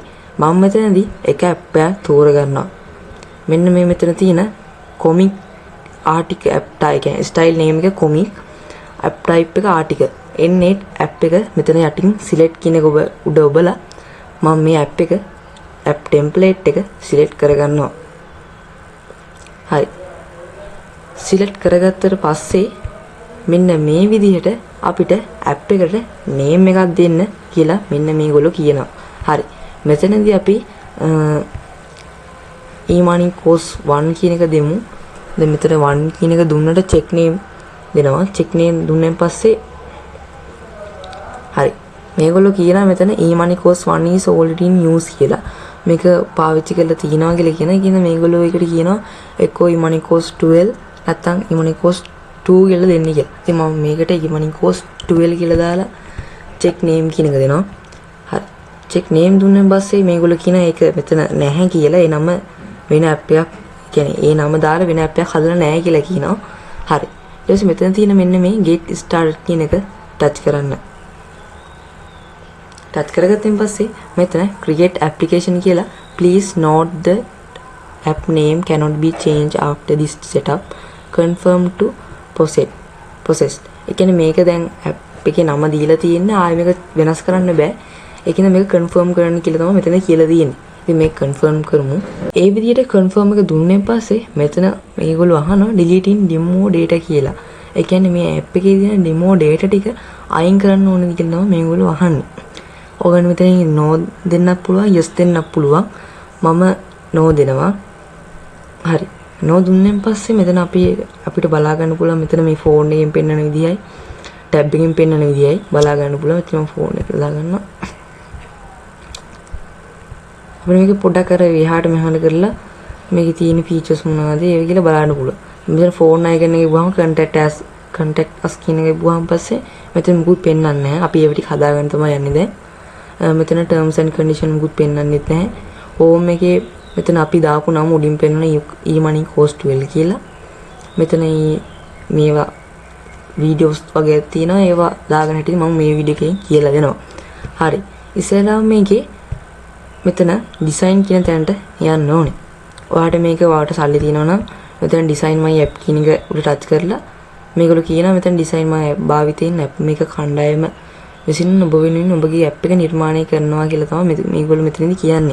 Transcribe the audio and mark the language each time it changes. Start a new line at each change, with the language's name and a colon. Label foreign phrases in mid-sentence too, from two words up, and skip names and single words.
Sinhala: මම මෙතනදී එක app එකක් තෝරගන්නවා. මෙන්න මේ මෙතන තියෙන
English: comic article app type
Sinhala: කියන්නේ
English: style name
Sinhala: එක
English: comic app type
Sinhala: එක
English: article n8 app
Sinhala: එක මෙතන යටින් select කියන එක උඩ ඔබලා මම මේ app එක
English: app template
Sinhala: එක select කරගන්නවා. හරි. select කරගත්තට පස්සේ මෙන්න මේ විදිහට අපිට app එකට name එකක් දෙන්න කියලා මෙන්න මේගොල්ලෝ කියනවා. හරි. මෙතනදී අපි
English: e-money course 1
Sinhala: කියන එක දෙමු. දැන් මෙතන 1 කියන එක දුන්නට
English: check name
Sinhala: දෙනවා.
English: check name
Sinhala: දුන්නෙන් පස්සේ හරි. මේගොල්ලෝ කියනවා මෙතන
English: e-money course 1 is already in use
Sinhala: කියලා. මේක පාවිච්චි කරලා තියනවා කියලා කියන මේගොල්ලෝ ඒකට කියනවා එක්කෝ
English: e-money course 12
Sinhala: නැත්නම්
English: e-money course 2
Sinhala: කියලා දෙන්න කියලා. ඉතින් මම මේකට
English: e-money course 12
Sinhala: කියලා දාලා
English: check name
Sinhala: කියන එක දෙනවා. හරි.
English: check name
Sinhala: දුන්නෙන් පස්සේ මේගොල්ලෝ කියනවා ඒක මෙතන නැහැ කියලා. ඒ නම වෙන app එකක් කියන්නේ ඒ නම දාලා වෙන app එකක් හදලා නැහැ කියලා කියනවා. හරි. ඊට පස්සේ මෙතන තියෙන මෙන්න මේ
English: get started
Sinhala: කියන එක touch කරන්න.
English: touch
Sinhala: කරගත්තෙන් පස්සේ මෙතන
English: create application කියලා please note the app name cannot be changed after this setup confirm to processed.
Sinhala: ඒ කියන්නේ මේක දැන් app එකේ නම දීලා තියෙන්නේ ආයෙ මේක වෙනස් කරන්න බෑ. ඒ කියන්නේ මේක confirm කරන්න කියලා තමයි මෙතන කියලා තියෙන්නේ. ඉතින් මේක confirm කරමු. ඒ විදිහට confirm එක දුන්නෙන් පස්සේ මෙතන මේගොල්ලෝ අහනවා
English: deleting demo data
Sinhala: කියලා. ඒ කියන්නේ මේ app එකේ තියෙන
English: demo data
Sinhala: ටික අයින් කරන්න ඕනද කියලා තමයි මේගොල්ලෝ අහන්නේ. ඔයගොල්ලෝ මෙතන no දෙන්නත් පුළුවන් yes දෙන්නත් පුළුවන්. මම no දෙනවා. හරි. no දුන්නෙන් පස්සේ මෙතන අපිට බලා ගන්න පුළුවන් මෙතන මේ phone එකෙන් පෙන්වන විදියයි tab එකෙන් පෙන්වන විදියයි බලා ගන්න පුළුවන්. ඉතින් මම phone එක දාලා ගන්නවා. අපිට මේක පොඩ්ඩක් අර එහාට මෙහාට කරලා මේකේ තියෙන features මොනවද ඒක කියලා බලන්න පුළුවන්. මෙතන
English: phone icon
Sinhala: එකේ ගිහම
English: contact as contact us
Sinhala: කියන එක ගිහුවාන් පස්සේ මෙතන මුකුත් පෙන්වන්නේ නැහැ. අපි ඒව ටික හදාගන්න තමයි යන්නේ දැන්. මෙතන
English: terms and condition
Sinhala: මුකුත් පෙන්වන්නෙත් නැහැ. home එකේ මෙතන අපි දාපු නම උඩින් පෙන්වන
English: e-money cost well
Sinhala: කියලා. මෙතන මේවා වීඩියෝස් වගේ තියෙනවා. ඒවා දාගෙන හිටියේ මම මේ වීඩියෝ එකෙන් කියලා දෙනවා. හරි. ඉස්සෙල්ලාම මේකේ මෙතන design කියන තැනට යන්න ඕනේ. ඔයාලට මේක ඔයාලට සල්ලි තියෙනවා නම් මෙතන
English: design my app
Sinhala: කියන එක උඩ ටච් කරලා මේගොල්ලෝ කියනවා මෙතන
English: design my app
Sinhala: භාවිතයෙන් app මේක කණ්ඩායම විසින් ඔබ වෙනුවෙන් ඔබගේ app එක නිර්මාණය කරනවා කියලා තමයි මේගොල්ලෝ මෙතනදී කියන්නේ.